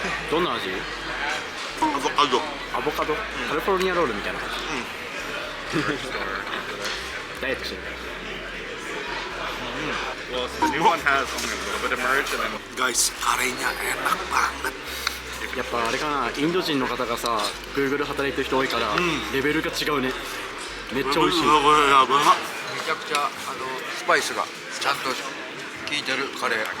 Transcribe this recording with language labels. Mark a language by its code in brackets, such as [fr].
[ja] どんな味アボカド。アボカド、カリフォルニアロールみたいな感じ、ダイエットしてる [en] Well, so the new one has only a little bit of merge, and then [id] Guys, karenya enak banget. [ja] やっぱあれかな、インド人の方がさ Google で働いてる人多いから、レベルが違うねめっちゃ美味しいこれやば。めちゃくちゃスパイスがちゃんと効いてるカレー